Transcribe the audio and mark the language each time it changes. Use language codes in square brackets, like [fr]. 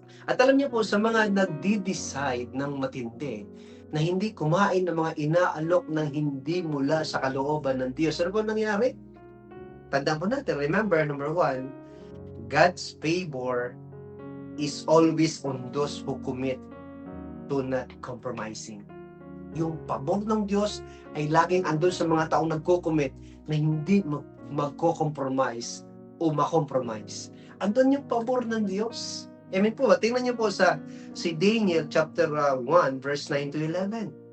[tl] At alam niyo po, sa mga nagdi-decide ng matindi, na hindi kumain ng mga inaalok ng hindi mula sa kalooban ng Diyos, ano po nangyari? Tandaan po natin, [en] remember, number 1, God's favor is always on those who commit to not compromising. [tl] Yung pabor ng Diyos ay laging andun sa mga taong nagko-commit na hindi magko-compromise o makompromise. Andun yung pabor ng Diyos. Amen po. Tingnan niyo po si Daniel chapter 1 verse 9 to 11.